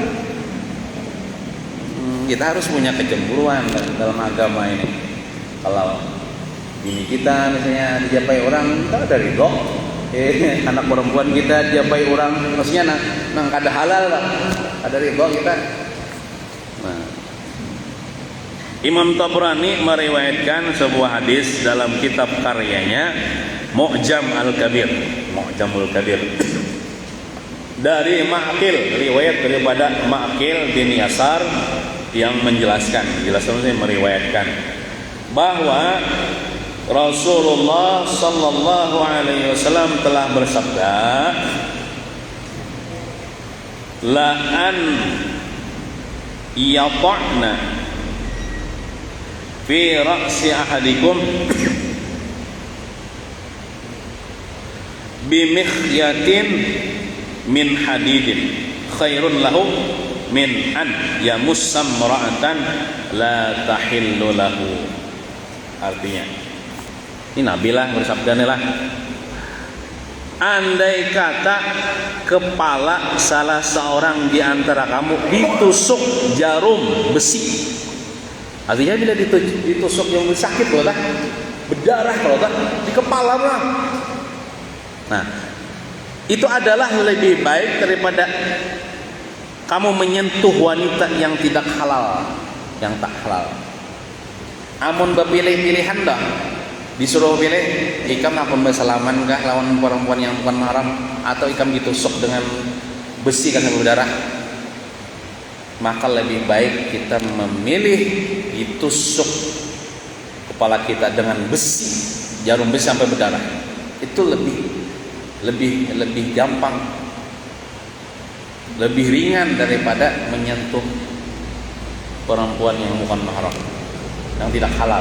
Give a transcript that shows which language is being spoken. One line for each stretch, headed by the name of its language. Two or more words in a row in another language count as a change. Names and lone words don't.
Indonesian: Kita harus punya kecemburuan dalam agama ini.
Banjar: Kalau bini kita misalnya dijapai orang, kita ada ridho. Anak perempuan kita dijapai orang, maksudnya nang kada halal lah. Ada ridho kita. Nah.
Indonesian: Imam Tabrani meriwayatkan sebuah hadis dalam kitab karyanya Mu'jam Al-Kabir, Mu'jamul Kabir. Dari Ma'qil, riwayat daripada Ma'qil bin Yasar yang menjelaskan meriwayatkan bahwa Rasulullah
Arabic: صلى الله عليه وسلم
Indonesian: telah bersabda,
Arabic: لأن يطعن في رأس أحدكم بمخيط من حديد خير له من أن يمس امرأة لا تحل له.
Indonesian: Artinya ini Nabi lah bersabda nih lah, andai kata kepala salah seorang di antara kamu ditusuk jarum besi, artinya bila ditusuk yang sakit loh tah, berdarah kalau tah di kepala lah. Nah, itu adalah lebih baik daripada kamu menyentuh wanita yang tidak halal, yang tak halal.
Banjar: Amun berpilih-pilihan dah, disuruh pilih ikam nak bersalaman kah lawan perempuan yang bukan mahram, atau ikam ditusuk dengan besi kan berdarah, maka lebih baik kita memilih ditusuk kepala kita dengan besi, jarum besi sampai berdarah.
Indonesian: Itu lebih gampang, lebih ringan daripada menyentuh perempuan yang bukan mahram, yang tidak halal.